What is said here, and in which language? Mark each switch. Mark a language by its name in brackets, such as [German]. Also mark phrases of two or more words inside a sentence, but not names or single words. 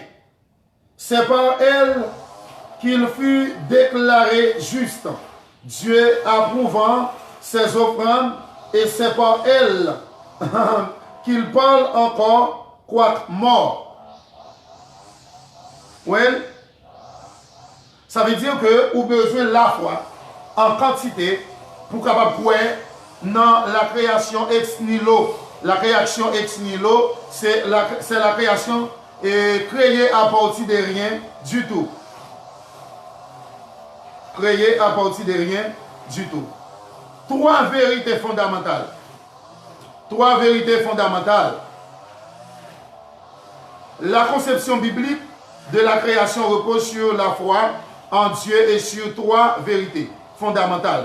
[French] C'est par elle qu'il fut déclaré juste, Dieu approuvant ses offrandes, et c'est par elle qu'il parle encore, quoique mort. Oui, ça veut dire que vous avez besoin de la foi en quantité pour capable voir dans la création [Latin] ex nihilo. [French] La création [Latin] ex nihilo, [French] c'est la création créée à partir de rien du tout. Créée à partir de rien du tout. Trois vérités fondamentales. Trois vérités fondamentales. La conception biblique de la création repose sur la foi en Dieu et sur trois vérités fondamentales.